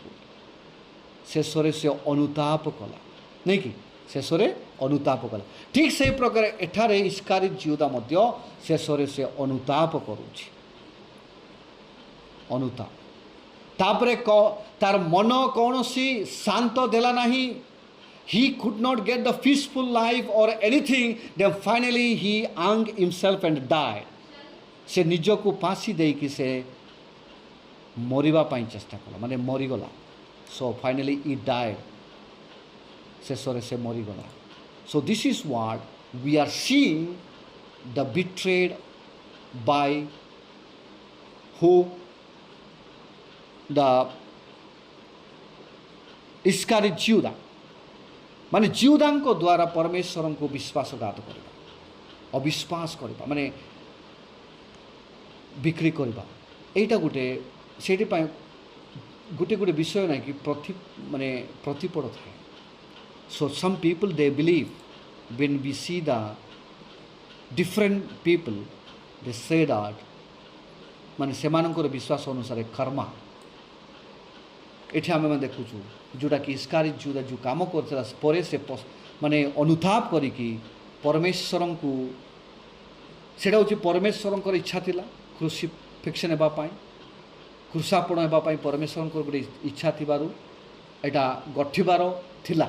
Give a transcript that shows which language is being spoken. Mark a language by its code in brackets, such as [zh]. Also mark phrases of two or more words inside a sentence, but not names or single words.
[or] ଶେଷରେ ସେ ଅନୁତାପ କଲା ନାଇଁ କି, ଶେଷରେ ଅନୁତାପ କଲା। ଠିକ୍ ସେହି ପ୍ରକାର ଏଠାରେ ଇସ୍କାରିୟୋତ ଜିହୁଦା ମଧ୍ୟ ଶେଷରେ ସେ ଅନୁତାପ କରୁଛି, ଅନୁତାପ। ତାପରେ ତାର ମନ କୌଣସି ଶାନ୍ତ ଦେଲା ନାହିଁ। [en] He could not get the peaceful life or anything. Then finally he hung himself and died. [or] ସେ ନିଜକୁ ଫାଶୀ ଦେଇକି ସେ ମରିବା ପାଇଁ ଚେଷ୍ଟା କଲା, ମାନେ ମରିଗଲା। [en] So finally he died. [or] ଶେଷରେ ସେ ମରିଗଲା। [en] So this is what we are seeing, the betrayed by who, the [or] ଇସ୍କାରିୟୋତ ଜିହୁଦା, ମାନେ ଜିହୁଦାଙ୍କ ଦ୍ୱାରା ପରମେଶ୍ୱରଙ୍କୁ ବିଶ୍ୱାସଘାତ କରିବା, ଅବିଶ୍ୱାସ କରିବା, ମାନେ ବିକ୍ରି କରିବା। ଏଇଟା ଗୋଟେ ସେଇଥିପାଇଁ ଗୋଟେ ବିଷୟ ନାହିଁ କି ମାନେ ପ୍ରତିପଦ ଥାଏ। [en] So some people they believe, when we see the different people they say that [or] ମାନେ ସେମାନଙ୍କର ବିଶ୍ୱାସ ଅନୁସାରେ କର୍ମ। ଏଠି ଆମେମାନେ ଦେଖୁଛୁ ଯେଉଁଟାକି ଇସ୍କାରିୟୋତ ଜିହୁଦା ଯେଉଁ କାମ କରିଥିଲା ପରେ ସେ ମାନେ ଅନୁତାପ କରିକି ପରମେଶ୍ୱରଙ୍କୁ, ସେଇଟା ହେଉଛି ପରମେଶ୍ୱରଙ୍କର ଇଚ୍ଛା ଥିଲା କ୍ରୁସିଫିକ୍ସନ୍ ହେବା ପାଇଁ, କ୍ରୁଶାପଣ ହେବା ପାଇଁ ପରମେଶ୍ୱରଙ୍କର ଗୋଟେ ଇଚ୍ଛା ଥିବାରୁ ଏଇଟା ଗଠିବାର ଥିଲା।